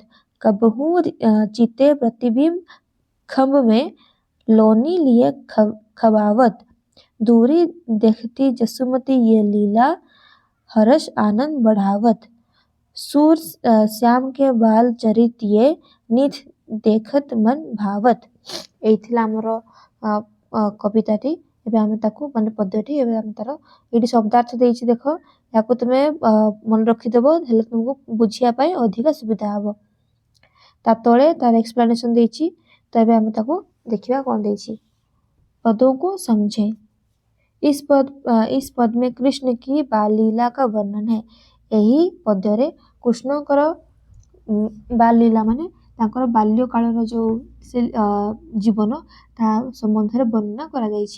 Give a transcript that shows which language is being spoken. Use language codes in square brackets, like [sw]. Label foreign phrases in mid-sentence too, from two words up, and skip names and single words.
[bra] कबहू चिते प्रतिबिंब खम्भ में लोनी लिए खबावत। दूरी देखती जसुमती ये लीला हर्ष आनंद बढ़ावत। सूर श्याम के बाल चरित ये निध देखत मन भावत। [or] ଏଇଥିଲା ହମର କବିତାଟି ଏବେ ଆମେ ତାକୁ ମାନେ ପଦ୍ୟଟି ଏବେ ଆମେ ତାର ଏଠି ଶବ୍ଦାର୍ଥ ଦେଇଛି ଦେଖୋ ୟାକୁ ତୁମେ ମନ ରଖି ଦେବୋ ହେଲେ ତୁମକୁ ବୁଝିୟା ପାଏ ଅଧିକ ସୁବିଧା ହବୋ। ତା ତଳେ ତାର ଏକ୍ସପ୍ଲେନେସନ ଦେଇଛି ତୋ ଏବେ ଆମେ ତାକୁ ଦେଖିବା କୋନ ଦେଇଛି। [hi] पदों को समझे। इस पद में कृष्ण की बाल लीला का वर्णन है। [or] ୟହି ପଦ୍ୟରେ କୃଷ୍ଣଙ୍କର ବାଲ ଲୀଳା ମାନେ ତାଙ୍କର ବାଲ୍ୟ କାଳର ଜୋ ସେ ଜୀବନ ତା ସମ୍ବନ୍ଧରେ ବର୍ଣ୍ଣନା କରା ଯାଇଛି।